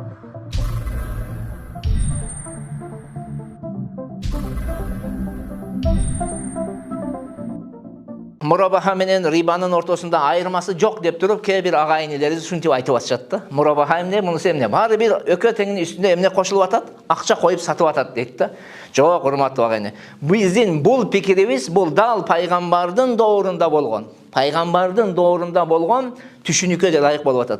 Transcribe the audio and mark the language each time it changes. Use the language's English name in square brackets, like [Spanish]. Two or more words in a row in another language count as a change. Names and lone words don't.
[Kyrgyz] Мурабаха менен рибанын ортосунда айырмасы жоқ деп туруп кээ бир агайынелерибиз ушинтип айтып атышат да. Murabaha эмне, мунусу эмне? Баары бир өкө теңинин үстүндө эмне кошулуп атат? Акча коюп сатып атат дейт да. Жок, урматтуу агайын. Биздин бул пикирибиз бул дал пайгамбардын доорунда болгон. Пайгамбардын доорунда болгон түшүнүккө ылайык болуп атат.